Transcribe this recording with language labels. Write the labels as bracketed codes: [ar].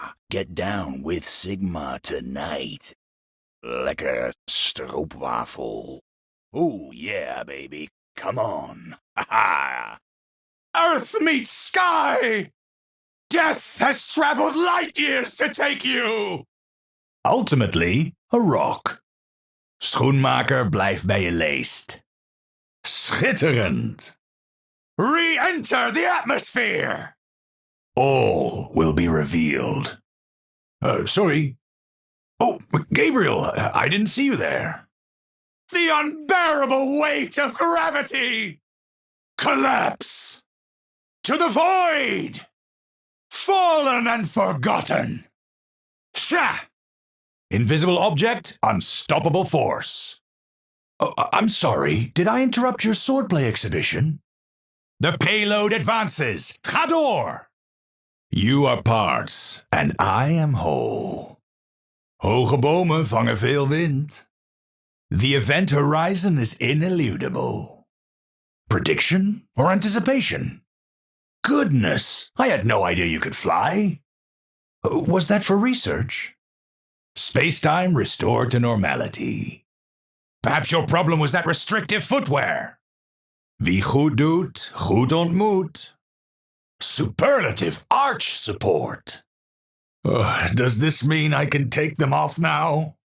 [en] Get down with Sigma tonight. [nl] Lekker stroopwafel. [en] Oh, yeah, baby. Come on. Earth meets sky! Death has traveled light years to take you! Ultimately, a rock. [nl] Schoenmaker, blijf bij je leest. Schitterend. [en] Re-enter the atmosphere! All will be revealed. Sorry. Oh, Gabriel, I didn't see you there. The unbearable weight of gravity! Collapse! To the void! Fallen and forgotten! Sha! Invisible object, unstoppable force. Oh, I'm sorry, did I interrupt your swordplay exhibition? The payload advances! Gador! You are parts, and I am whole. [nl] Hoge bomen vangen veel wind. [en] The event horizon is ineludible. Prediction or anticipation? Goodness, I had no idea you could fly. Was that for research? Space-time restored to normality. Perhaps your problem was that restrictive footwear. [nl] Wie goed doet, goed ontmoet. [en] Superlative arch support. Does this mean I can take them off now?